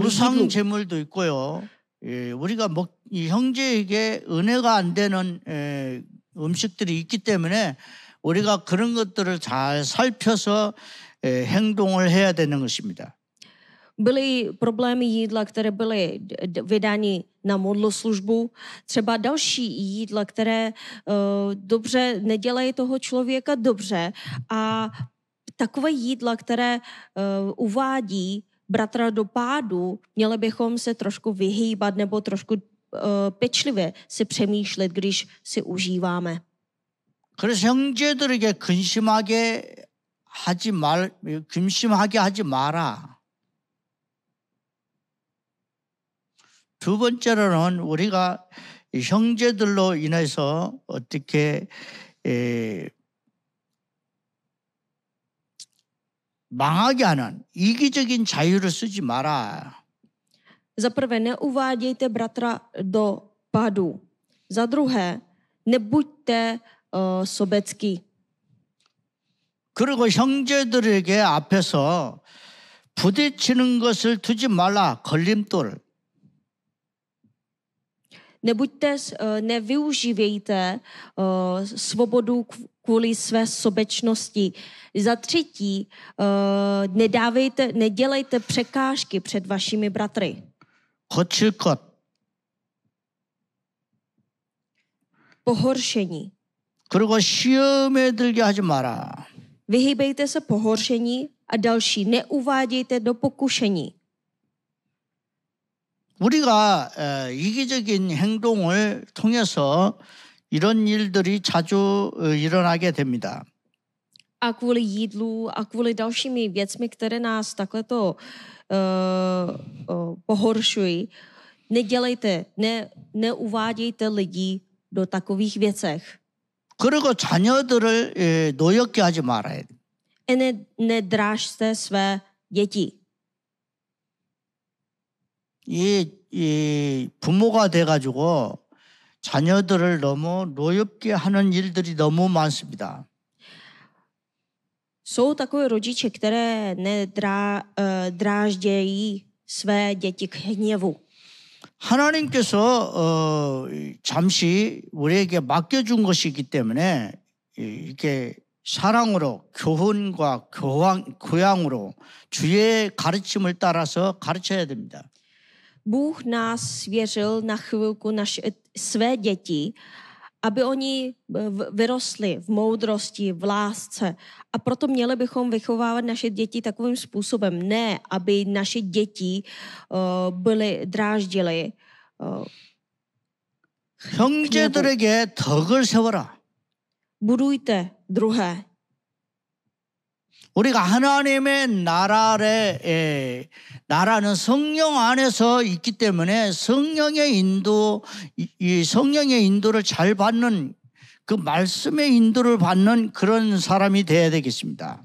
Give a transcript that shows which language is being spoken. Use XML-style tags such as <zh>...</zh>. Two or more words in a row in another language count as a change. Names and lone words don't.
<ko>우상</ko> <cs>jídlu.</cs> <ko>제물도 있고요. 우리가 이 형제에게 은혜가 안 되는 음식들이 있기 때문에 우리가 그런 것들을 잘 살펴서 행동을 해야 되는 것입니다.</ko> <cs>Byly problémy jídla, které byly vydány na modloslužbu, třeba další jídla, které dobře nedělají toho člověka dobře a takové jídla, které uvádí bratra do pádu, měli bychom se trošku vyhýbat nebo trošku pečlivě si přemýšlet, když si užíváme.</cs> <ko>그래서 형제들에게 근심하게 하지 마라. 두 번째로는 우리가 형제들로 인해서 어떻게 망하게 하는 이기적인 자유를 쓰지 마라.</ko> <cs>Za prvé, neuvádějte bratra do pádu. Za druhé, nebuďte sobecký.</cs> <ko>그리고 형제들에게 앞에서 부딪히는 것을 두지 말라. 걸림돌.</ko> <cs>Nevyužívejte svobodu kvůli své sobečnosti. Za třetí, nedělejte překážky před vašimi bratry.</cs> <ko>거칠 것.</ko> <cs>Pohoršení.</cs> <ko>그리고 시험에 들게 하지 마라.</ko> <cs>Vyhýbejte se pohoršení a další, neuvádějte do pokušení.</cs> <ko>우리가 이기적인 행동을 통해서 이런 일들이 자주 일어나게 됩니다.</ko> <cs>A kvůli jídlu a kvůli dalšími věcmi, které nás takto pohoršují, neuvádějte lidi do takových věcech.</cs> <ko>그리고 자녀들을 노엽게 하지 말아야 돼.</ko> <cs>Nedrážte své děti.</cs> <ko>이 부모가 돼가지고 자녀들을 너무 노엽게 하는 일들이 너무 많습니다.</ko> <cs>Jsou takové rodiče, které dráždějí své děti k hněvu.</cs> <ko>하나님께서 잠시 우리에게 맡겨준 것이기 때문에 이렇게 사랑으로 교훈과 교양으로 주의 가르침을 따라서 가르쳐야 됩니다.</ko> <cs>Bůh nás svěřil na chvilku své děti, aby oni vyrostli v moudrosti, v lásce. A proto měli bychom vychovávat naše děti takovým způsobem. Ne, aby naše děti dráždily.</cs> <ko>형제들에게 덕을 세워라.</ko> <cs>Budujte druhé.</cs> <ko>우리가 하나님의 나라는 성령 안에서 있기 때문에 성령의 인도를 잘 받는 그 말씀의 인도를 받는 그런 사람이 돼야 되겠습니다.</ko>